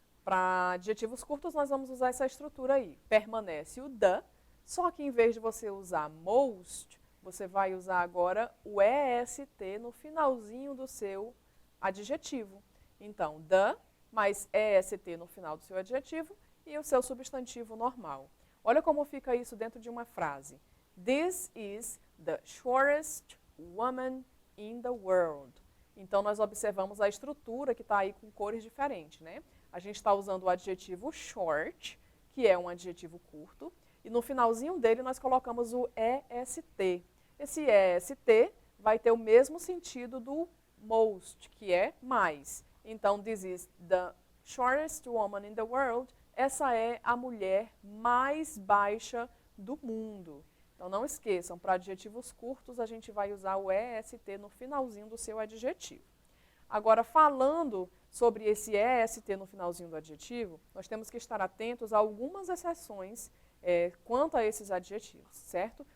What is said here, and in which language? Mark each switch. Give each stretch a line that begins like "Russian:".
Portuguese: Para adjetivos curtos, nós vamos usar essa estrutura aí. Permanece o the, só que em vez de você usar most, você vai usar agora o est no finalzinho do seu adjetivo. Então, the mais est no final do seu adjetivo e o seu substantivo normal. Olha como fica isso dentro de uma frase.
English: This is the shortest woman in the world.
Portuguese: Então, nós observamos a estrutura que está aí com cores diferentes, né? A gente está usando o adjetivo short, que é um adjetivo curto, e no finalzinho dele nós colocamos o est. Esse est vai ter o mesmo sentido do most, que é mais. Então,
English: this is the shortest woman in the world.
Portuguese: Essa é a mulher mais baixa do mundo. Então, não esqueçam, para adjetivos curtos, a gente vai usar o est no finalzinho do seu adjetivo. Agora, falando sobre esse est no finalzinho do adjetivo, nós temos que estar atentos a algumas exceções quanto a esses adjetivos, certo?